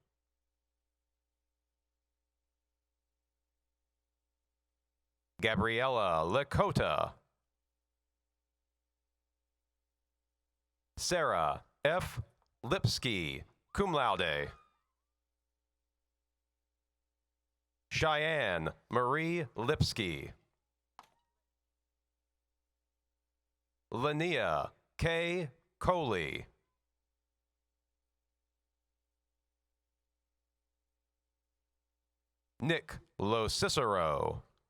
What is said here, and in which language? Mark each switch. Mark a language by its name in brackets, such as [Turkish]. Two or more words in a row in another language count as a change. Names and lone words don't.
[English] Gabriella Lakota. Sarah F. Lipsky, [Latin] cum laude. [English] Cheyenne Marie Lipsky. Linnea K. Coley. Nick Lo Cicero.